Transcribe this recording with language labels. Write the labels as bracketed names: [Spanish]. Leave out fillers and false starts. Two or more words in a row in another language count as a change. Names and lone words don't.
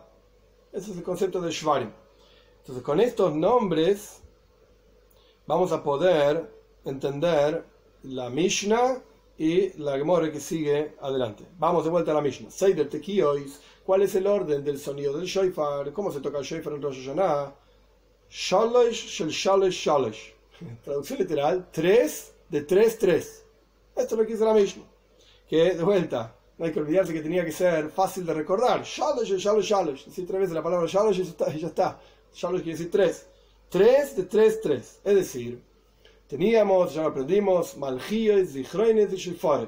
[Spanish] Ese es el concepto de Shvarim. Entonces, con estos nombres vamos a poder entender la Mishnah y la Gemore que sigue adelante. Vamos de vuelta a la Mishnah. [Hebrew] סדר תקיעות. [Spanish] ¿Cuál es el orden del sonido del shofar? ¿Cómo se toca el shofar en Rosh Hashanah? [Hebrew] שלש של שלש שלש. [Spanish] Traducción literal: 3 de 3, 3. Esto es lo que dice la Mishnah. Que de vuelta, no hay que olvidarse que tenía que ser fácil de recordar. [Hebrew] שלש, שלש, שלש. [Spanish] Decir 3 veces la palabra shalosh y ya está. Shalosh quiere decir 3. 3 de 3, 3. Es decir, teníamos, ya lo aprendimos, Malchíes, Zichroines y Shefares.